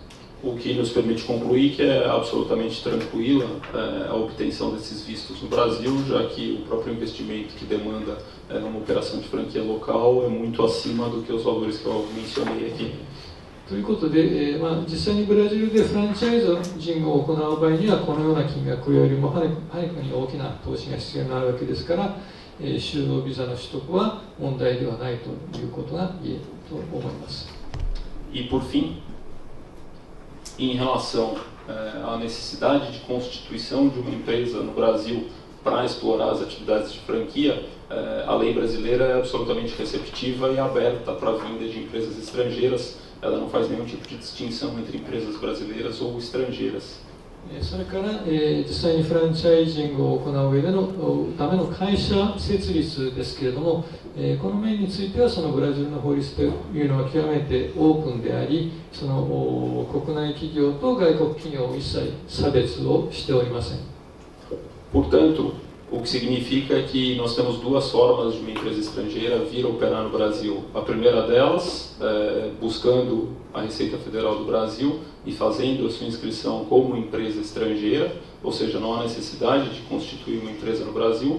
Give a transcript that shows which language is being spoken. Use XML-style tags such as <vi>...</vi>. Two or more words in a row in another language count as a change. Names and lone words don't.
<pt>O que nos permite concluir que é absolutamente tranquila a obtenção desses vistos no Brasil, já que o próprio investimento que demanda uma operação de franquia local é muito acima do que os valores que eu mencionei aqui.</pt> <ja>ということで、実際にブラジルでフランチャイジングを行う場合にはこのような金額よりもはるかに大きな投資が必要になるわけですから、就労ビザの取得は問題ではないということが言えると思います。</ja> <pt>E por fim, em relação à necessidade de constituição de uma empresa no Brasil para explorar as atividades de franquia, a lei brasileira é absolutamente receptiva e aberta para a vinda de empresas estrangeiras. Ela não faz nenhum tipo de distinção entre empresas brasileiras ou estrangeiras.</pt> <ja>それから、実際にフランチャイジングを行う上でのための会社設立ですけれども、この面についてはそのブラジルの法律というのは極めてオープンであり、その国内企業と外国企業を一切差別をしておりません。</ja> <pt>Portanto, o que significa que nós temos 2 formas de uma empresa estrangeira vir operar no Brasil. A primeira delas, buscando a Receita Federal do Brasil e fazendo a sua inscrição como empresa estrangeira, ou seja, não há necessidade de constituir uma empresa no Brasil.</pt>